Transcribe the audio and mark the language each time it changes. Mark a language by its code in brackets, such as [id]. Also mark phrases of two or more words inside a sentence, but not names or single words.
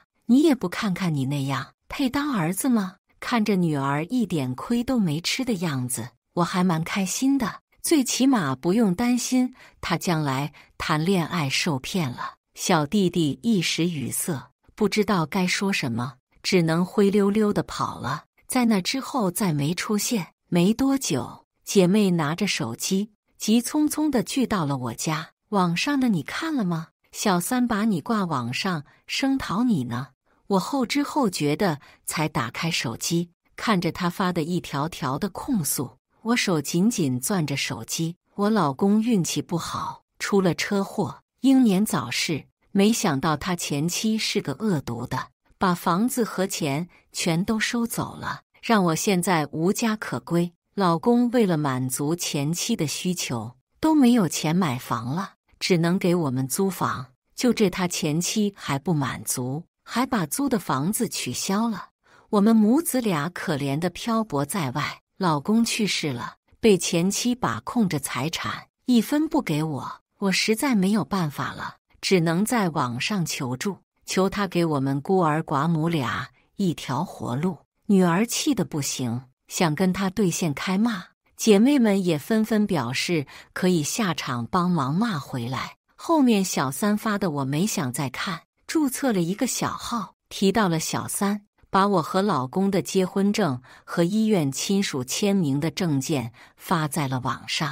[zh] 你也不看看你那樣，配當兒子嗎？看着女兒一點虧都沒吃的樣子，我還蠻開心的。最起碼不用擔心他將來談戀愛受騙了。小弟弟一時語塞，不知道該說什麼，只能灰溜溜地跑了。在那之後再沒出現。沒多久，姐妹拿着手機急匆匆地聚到了我家。網上的你看了嗎？小三把你掛網上，聲討你呢。我後知後覺的才打開手機，看着他發的一條條的控訴。我手緊緊攥着手機，我老公運氣不好，出了車禍，英年早逝。沒想到他前妻是個惡毒的，把房子和錢全都收走了，讓我現在無家可歸。老公為了滿足前妻的需求，都沒有錢買房了，只能給我們租房。就這他前妻還不滿足，還把租的房子取消了。我們母子倆可憐地漂泊在外。老公去世了，被前妻把控着財產，一分不給我。我實在沒有辦法了，只能在網上求助，求他給我們孤兒寡母倆一條活路。女兒氣得不行，想跟他對線開罵，姐妹們也紛紛表示可以下場幫忙罵回來。後面小三發的我沒想再看，註冊了一個小號，提到了小三，把我和老公的結婚證和醫院親屬簽名的證件發在了網上。